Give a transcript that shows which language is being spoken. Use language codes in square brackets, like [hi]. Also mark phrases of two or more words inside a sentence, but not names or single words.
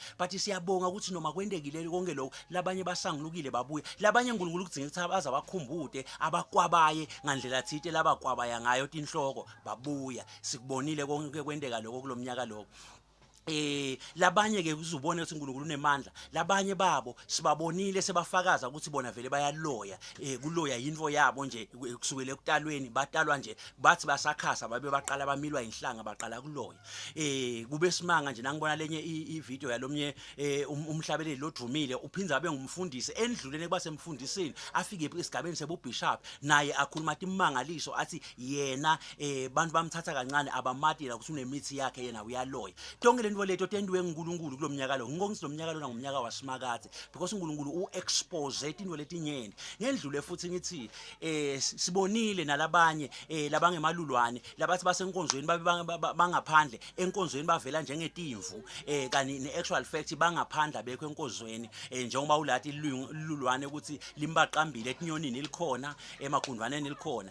[ss] Bathi siyabonga ukuthi noma kwendekile konke lokho labanye basangulukile babuye labanye uNkulunkulu kudzinga ukuthi baza bakhumbute abakwabaye ngandlela thite labakwabaya ngayo tinhloko babuya. Sikubonile konke kwendeka lokho kulomnyaka lokho. Labanye ke uzubona ukuthi uNkulunkulu unemandla labanye babo sibabonile sebafakaza ukuthi bona vele bayaloya kuloya yinvo yabo nje kusukela ekutalweni batalwa nje bathi basakhasa babe baqala bamilwa inhlanga baqala kuloya. Kube simanga nje nangibona lenye ivideo yalomnye umhlabeleli lodrumile uphinza abe ngumfundisi endlulene kuba semfundisini afike esigabeni sebubishop naye akhuluma imangaliso athi yena bantu bamthatha kancane abamatila ukuthi unemithi yakhe yena uyaloya. Tonke leto tendiwe nguNkulunkulu kulomnyaka lo ngikho lo mnyaka lona ngumnyaka wasimakade because uNkulunkulu uexpose intwe letinyenti ngendlule futhi ngithi sibonile nalabanye labangemalulwane labathi basenkonzweni bangaphandle enkonzweni bavela njengetimvu kani [en] neactual fact [ss] bangaphandle bekho enkonzweni njengoba ulathi ilulwane ukuthi limbaqambile etinyonini likhona emagundwaneni likhona.